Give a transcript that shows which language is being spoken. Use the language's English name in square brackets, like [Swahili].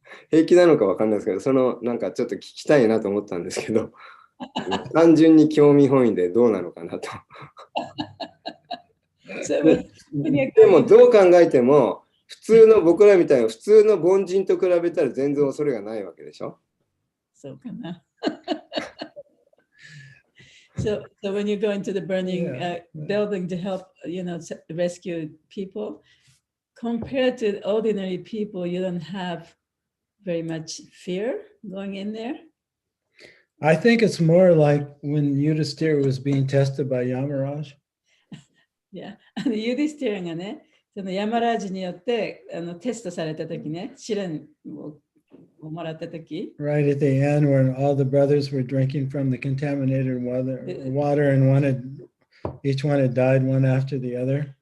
[Japanese] 平気なのか分かんないですけど、なんかちょっと聞きたいなと思ったんですけど、単純に興味本位でどうなのかなと。でもどう考えても、普通の僕らみたいな普通の凡人と比べたら全然恐れがないわけでしょ。そうかな。 [English] So when you go into the burning building to help, rescue people, compared to ordinary people, you don't have very much fear going in there. I think it's more like when Yudhisthira was being tested by Yamaraj. [Japanese] Yeah, ユディスティラがね、そのヤマラージによってテストされたときね、試練をもらったとき。 [English] Right at the end, when all the brothers were drinking from the contaminated water, and each one had died one after the other.